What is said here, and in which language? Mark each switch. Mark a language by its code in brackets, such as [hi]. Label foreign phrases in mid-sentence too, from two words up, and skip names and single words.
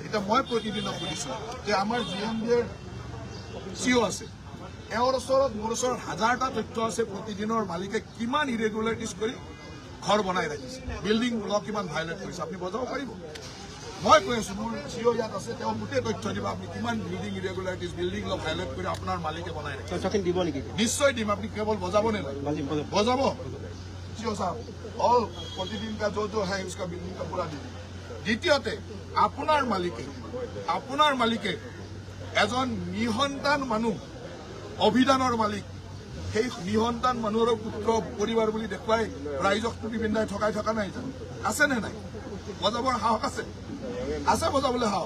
[as] এতিয়া মই প্ৰতিদিনক সুধিছোঁ যে আমাৰ GMDৰ CEO আছে, এওঁৰ ওচৰত মোৰ ওচৰত 1000টা তথ্য আছে প্ৰতিদিনৰ মালিকে কিমান ইৰেগুলাৰিটিজ কৰি ঘৰ বনাই ৰাখিছে, [en] building law [as] কিমান ভাইলেট কৰিছে। আপুনি বজাব পাৰিব? মই কৈ আছোঁ, মোৰ CEO ইয়াত আছে, তেওঁ গোটেই তথ্য দিব আপুনি কিমান [en] building irregularities, building law [as] ভাইলেট কৰি আপোনাৰ মালিকে বনাই ৰাখিছে। তথ্যখিনি দিব নেকি? নিশ্চয় দিম। আপুনি কেৱল বজাব নে নাই? বজাব। [hi] CEO साहब और प्रतिदिन का जो है उसका बिल्डिंग का पूरा दीजिए। [as] দ্বিতীয়তে আপোনাৰ মালিকে এজন নিসন্তান মানুহ, অভিধানৰ মালিক, সেই নিসন্তান মানুহৰ পুত্ৰ পৰিবাৰ বুলি দেখুৱাই ৰাইজক টুপি পিন্ধাই ঠকাই থকা নাই জানো? আছে নে নাই? বজাবৰ সাহস আছে? আছে বজাবলৈ সাহস?